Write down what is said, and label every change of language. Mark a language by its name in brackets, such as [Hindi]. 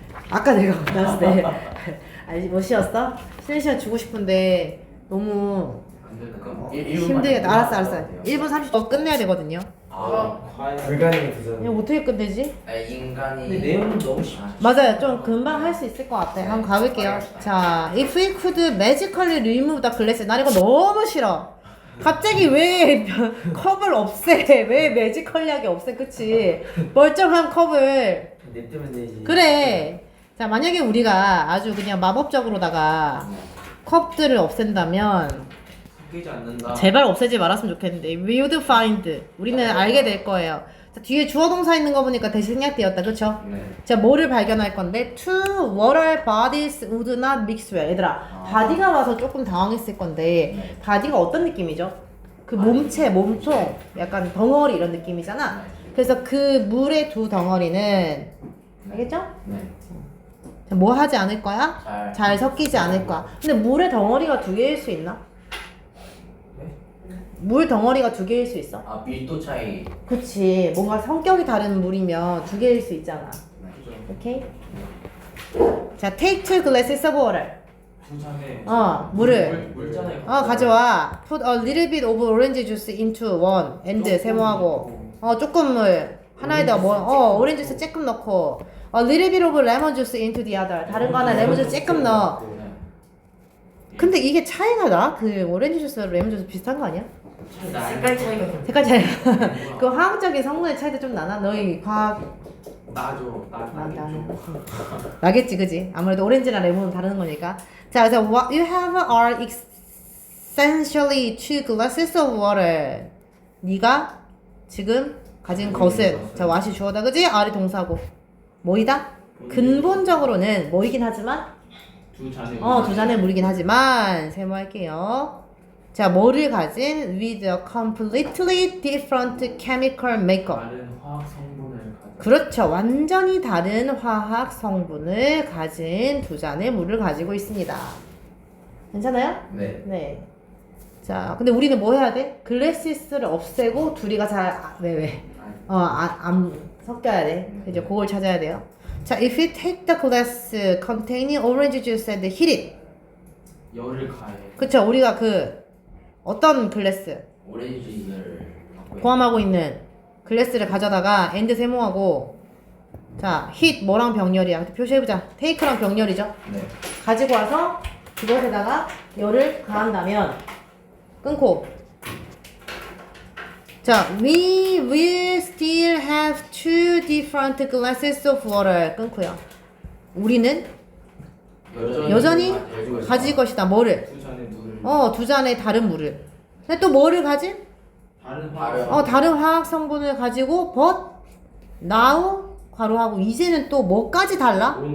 [Korean] 아까 내가 갔다 왔을 때 아니, 뭐 쉬었어? 쉬는 시간 주고 싶은데 너무 힘들게. 알았어. 1분 30초 끝내야 되거든요. 불가능해 도전. 이거 어떻게 끝내지? 인간이. 근데 내용은 너무 쉽지. 맞아요. 좀 금방 할 수 있을 것 같아. 한번 가볼게요. [English] 자, if we could magically remove the glass. [Korean] 난 이거 너무 싫어. 갑자기 왜 컵을 없애? 왜 매지컬리하게 없애? 그치? 멀쩡한 컵을. 냅두면 되지. 그래. 자, 만약에 우리가 아주 그냥 마법적으로다가 컵들을 없앤다면 바뀌지 않는다. 제발 없애지 말았으면 좋겠는데. [English] We would find. [Korean] 우리는 알게 될 거예요. 자, 뒤에 주어 동사 있는 거 보니까 대신 생략되었다. 그쵸? 네. 자, 뭐를 발견할 건데? [English] Two water bodies would not mix well. [Korean] 얘들아, 바디가 와서 조금 당황했을 건데, 네. 바디가 어떤 느낌이죠? 그 몸체, 몸통, 약간 덩어리 이런 느낌이잖아. 그래서 그 물의 두 덩어리는, 알겠죠? 네. 자, 뭐 하지 않을 거야? 잘 섞이지 않을 거야. 근데 물의 덩어리가 두 개일 수 있나? 물 덩어리가 두 개일 수 있어? 아 밀도 차이. 그치. 뭔가 성격이 다른 물이면 두 개일 수 있잖아. 그죠. 오케이? [English] 자, take two glasses of water. [Korean] 두 잔에 물을. 물잖아요. 가져와. [English] Put a little bit of orange juice into one. [Korean] and 세모하고. 조금 물. 하나에다 오렌지 주스 조금 넣고. [English] A little bit of lemon juice into the other. [Korean] 다른 거 하나 레몬 주스 조금 넣어. 네. 근데 이게 차이가 나? 그 오렌지 주스, 레몬 주스 비슷한 거 아니야? 색깔 차이가 좀 색깔 차이. 그 화학적인 성분의 차이도 좀 나나? 너희 과학 나죠. 나겠죠. 나겠지, 그지? 아무래도 오렌지나 레몬은 다른 거니까. [English] 자, 그래서 what you have are essentially two glasses of water. [Korean] 네가 지금 가진 것은 자, what이 주어다, 그지? are이 동사고. 뭐이다? 근본적으로는 뭐이긴 하지만 두 잔의 물이긴 하지만 세모할게요. 자, 뭐를 가진 [English] with a completely different chemical makeup. [Korean] 다른 화학 성분을 가진. 그렇죠. 완전히 다른 화학 성분을 가진 두 잔의 물을 가지고 있습니다. 괜찮아요? 네. 네. 자, 근데 우리는 뭐 해야 돼? 글래시스를 없애고 둘이가 안 섞여야 돼. 이제 그걸 찾아야 돼요. [English] 자, if you take the glass containing orange juice and heat it. [Korean] 열을 가해. 그쵸. 우리가 어떤 글래스 오렌지 주스를 포함하고 있는 글래스를 가져다가 and 세모하고 자, heat 뭐랑 병렬이야? 표시해보자. take랑 병렬이죠. 네. 가지고 와서 그것에다가 열을 가한다면 끊고 자, [English] we will still have two different glasses of water [Korean] 끊고요. 우리는 여전히 가질 것이다. 뭐를? 두 잔의 물을. 두 잔의 다른 물을. 근데 또 뭐를 가진? 다른 다른 화학 성분을 가지고 [English] but now [Korean] 괄호하고 이제는 또 뭐까지 달라?